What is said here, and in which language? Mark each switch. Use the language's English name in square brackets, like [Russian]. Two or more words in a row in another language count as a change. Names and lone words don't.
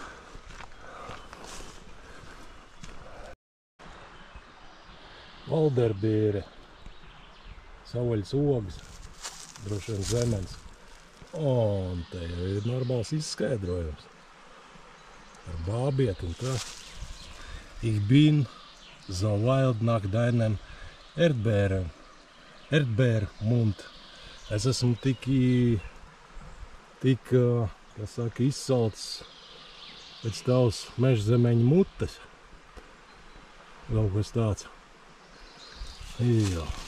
[Latvian] Valderbīre. Savaļas ogas. Droši vien zemens. Un te jau ir normāls izskaidrojums. Ar bābiet un tā. [German] Ich bin so wild nach deinem Erdbeermund. [Latvian] Es esmu tik, kā saka, izsalcis pēc tavas mežzemeņa mutes. Vēl kas tāds. Jā.